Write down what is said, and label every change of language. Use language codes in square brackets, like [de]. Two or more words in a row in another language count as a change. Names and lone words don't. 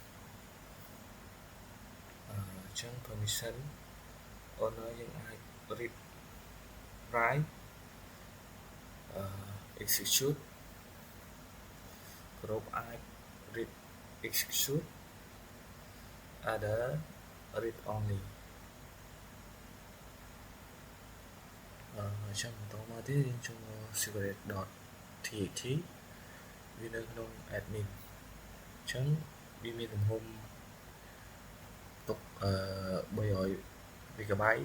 [km] អញ្ចឹង [en] permission owner [km] យើងអាច [en] read write execute group [km] អាច [en] read execute other read only [km] អញ្ចឹងបន្តមកទៀតយើងចូល secret.txt វានៅក្នុង admin អញ្ចឹងវាមានទំហំទុក300 MB